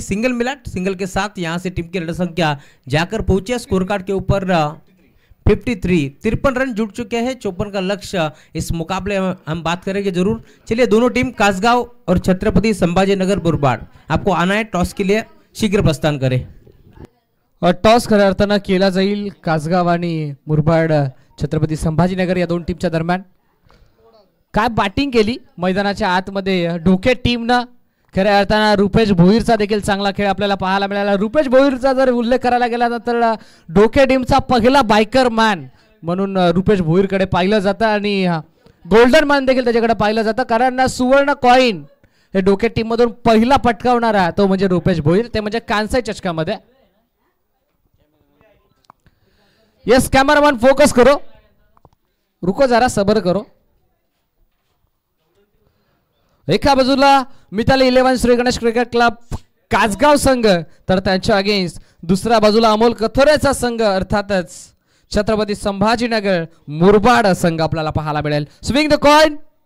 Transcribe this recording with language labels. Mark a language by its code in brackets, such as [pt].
[hi] Single मिला, single के साथ यहां से टीम की रन संख्या जाकर पहुंची स्कोर कार्ड के ऊपर 53 रन जुड़ चुके हैं. 54 का लक्ष्य इस मुकाबले में हम बात करेंगे जरूर. चलिए, दोनों टीम कासगांव और छत्रपति संभाजीनगर मुरबाड, आपको आना है टॉस के लिए, शीघ्र प्रस्थान करें. [mr] और टॉस खऱ्या अर्थानं केला जाईल कासगाव आणि मुरबाड छत्रपती संभाजीनगर या दोन टीमच्या दरम्यान. काय बॅटिंग केली मैदानाच्या आतमध्ये ढोके टीमनं. खऱ्या अर्थानं रुपेश भोईरचा देखील चांगला खेळ आपल्याला पाहायला मिळाला. रुपेश भोईरचा जर उल्लेख करायला गेला तर ढोके टीमचा पहिला बायकर मॅन म्हणून रुपेश भोईरकडे पाहिलं जातं आणि गोल्डन मॅन देखील त्याच्याकडे पाहिलं जातं, कारण सुवर्ण कॉइन हे ढोके टीम मधून पहिला पटकावणारा तो म्हणजे रुपेश भोईर, ते म्हणजे कांस्य चषकामध्ये. [hi] यस कैमरामैन फोकस करो, रुको जरा सबर करो. [mr] एका बाजूला मिताली 11 श्री गणेश क्रिकेट क्लब कासगाव संघ, तर त्यांच्या अगेन्स्ट दुसऱ्या बाजूला अमोल कथोरेचा संघ अर्थातच छत्रपती संभाजीनगर मुरबाड संघ आपल्याला पाहायला मिळेल. [en] Swing the coin.